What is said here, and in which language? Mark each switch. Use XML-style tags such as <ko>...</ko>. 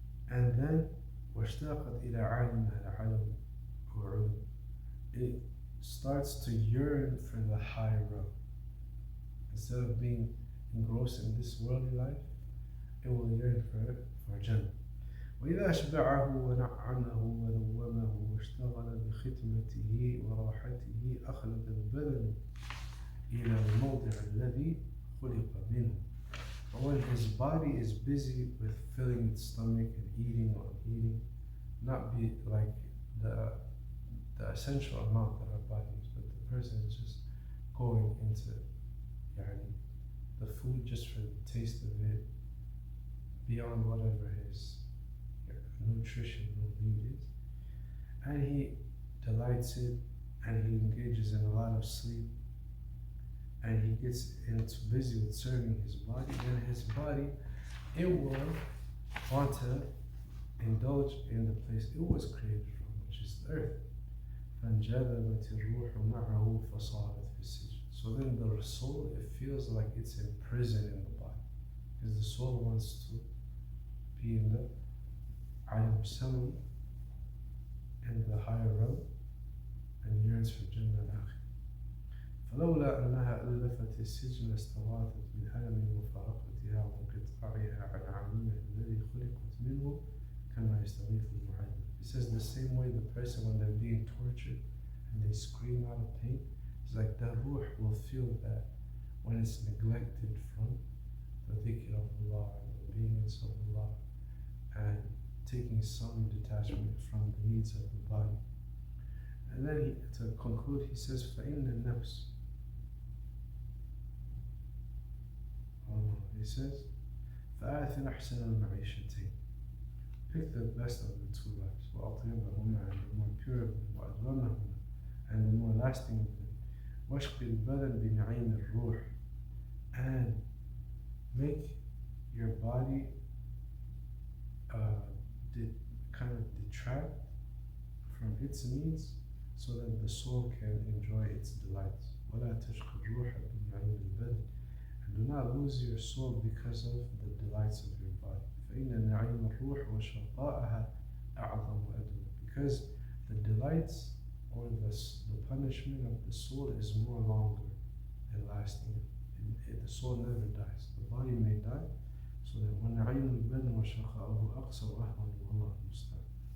<en>And then</en> <ar>واشتاقت إلى عالمها العلو,</ar> <en>it starts to yearn for the higher realm. Instead of being engrossed in this worldly life, it will yearn for Jannah.</en> <ar>وإذا أشبعه ونعمه ونومه واشتغل بخدمته وراحته أخلد البدن إلى الموضع الذي خلق منه.</ar> <en>But when his body is busy with filling its stomach and eating or eating, not be like the essential amount that our body is, but the person is just going into the food just for the taste of it, beyond whatever his nutritional need is, and he delights it, and he engages in a lot of sleep, and he gets into busy with serving his body, then his body, it will want to indulge in the place it was created from, which is the earth.</en> <ar>فانجذبت الروح معه فصارت في السجن.</ar> <en>So then the soul, it feels like it's imprisoned in the body, because the soul wants to be in the alam samawi, in the higher realm, and yearns for Jannah al-Akhir.</en> <ar>فلولا أنها ألفت السجن استغاثت بالألم ومفارقتها وانقطاعها عن عالمه الذي خلقت منه كما يستغيث المعلم.</ar> <en>It says the same way the person, when they're being tortured and they scream out of pain, it's like the ruh will feel that when it's neglected from the dhikr of Allah and the obedience of Allah and taking some detachment from the needs of the body. And then to conclude, he says,</en> <ar>فَإِنَّ النَّفْسِ.</ar> <en>He says,</en> <ar>فَآثِرْ أَحْسَنَ الْمَعِيشَتَيْنِ.</ar> <en>Pick the best of the two lives,</en> <ar>وَأَطْيَبَهُمَا,</ar> <en>and the more pure of them,</en> <ar>وَأَدْوَمَهُمَا,</ar> <en>and the more lasting of them,</en> <ar>وَاشْقِ الْبَدَنْ بِنَعِيمِ الرُّوحِ,</ar> <en>and make your body kind of detract from its needs so that the soul can enjoy its delights.</en> <ar>وَلَا تَشْقِ الرُّوحَ بِنَعِيمِ الْبَدَنِ,</ar> <en>and do not lose your soul because of the delights of your body.</en> <ar>فإن نعيم الروح وشقاءها أعظم وأدوم,</ar> <en>because the delights or the punishment of the soul is more longer and lasting. The soul never dies. The body may die, so that</en> <ar>وَنَعِيمُ الْبَدَنِ وَشَقَاءُهُ أَقْصَى وَأَهْوَنُ وَاللَّهُ الْمُسْتَعَانُ.</ar>